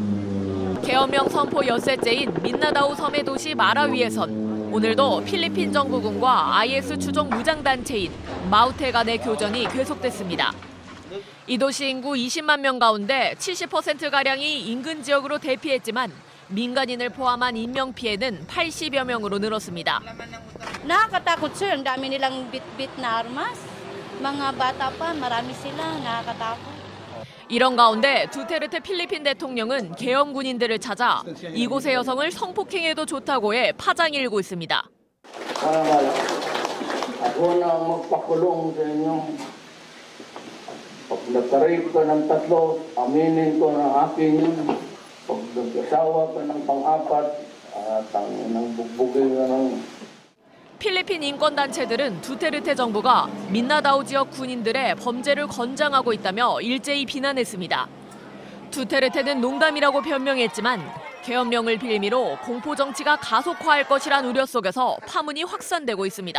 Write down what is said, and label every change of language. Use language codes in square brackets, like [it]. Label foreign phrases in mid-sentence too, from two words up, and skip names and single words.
[ko] 계엄령 선포 엿새째인 민나다우 섬의 도시 마라위에선 오늘도 필리핀 정부군과 IS 추종 무장단체인 마우테 간의 교전이 계속됐습니다. 이 도시 인구 20만 명 가운데 70%가량이 인근 지역으로 대피했지만 민간인을 포함한 인명피해는 80여 명으로 늘었습니다. [tl] Nakakatakot sir, ang dami nilang bit-bit na armas. Mga bata pa, marami sila, nakakatakot. [ko] 이런 가운데 두테르테 필리핀 대통령은 계엄 군인들을 찾아 이곳의 여성을 성폭행해도 좋다고 해 파장이 일고 있습니다. [tl] Ako na magpakulong sa inyo. Pag nagka-rape ka ng tatlo, aminin ko na akin yun. Pag nagkasawa ka ng pang-apat, ng bugbugin ka ng... [ko] 필리핀 인권단체들은 두테르테 정부가 민나다우 지역 군인들의 범죄를 권장하고 있다며 일제히 비난했습니다. 두테르테는 농담이라고 변명했지만 계엄령을 빌미로 공포 정치가 가속화할 것이란 우려 속에서 파문이 확산되고 있습니다.